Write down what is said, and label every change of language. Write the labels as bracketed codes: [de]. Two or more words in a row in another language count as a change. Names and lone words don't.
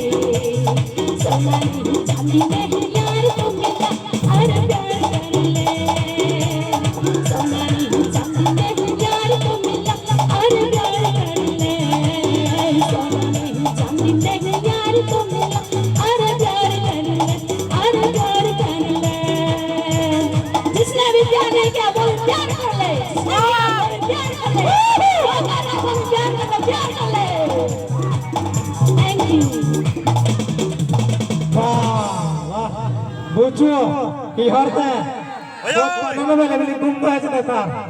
[hi] सोना नहीं चांदी नहीं यार तुम मिला और प्यार कर ले, सोना नहीं चांदी नहीं यार तुम मिला और प्यार कर ले, सोना नहीं चांदी नहीं यार तुम मिला और प्यार कर ले, और प्यार कर ले। जिसने भी प्यार नहीं किया वो प्यार कर ले, प्यार कर ले, वो गाना वो प्यार कर ले, प्यार कर ले। [en] Thank you. Bucu, iharte. [id] Ayo, mana boleh beli bumbu aja ntar.